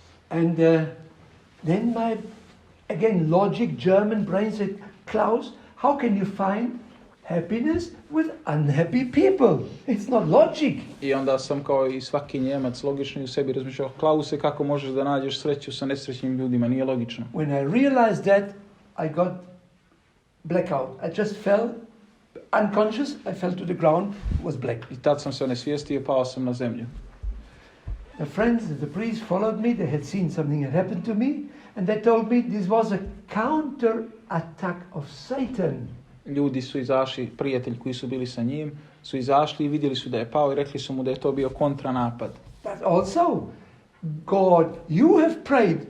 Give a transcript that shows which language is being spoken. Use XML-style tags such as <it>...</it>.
<en>And then my, again, logic, German brain said, Klaus, how can you find happiness with unhappy people? It's not logic.</en> <sr>I onda sam kao i svaki Njemac logični u sebi razmišljao, Klause, kako možeš da nađeš sreću sa nesrećnim ljudima? Nije logično.</sr> <en>When I realized that, I got blackout. I just fell unconscious. I fell to the ground. It was black.</en> <sr>I tad sam se onesvijestio, pao sam na zemlju.</sr> <en>The friends, the priest followed me. They had seen something had happened to me, and they told me this was a counter attack of Satan.</en> <sr>Ljudi su izašli, prijatelji koji su bili sa njim, su izašli i vidjeli su da je pao i rekli su mu da je to bio kontranapad.</sr> <en>But also, God, you have prayed.</en>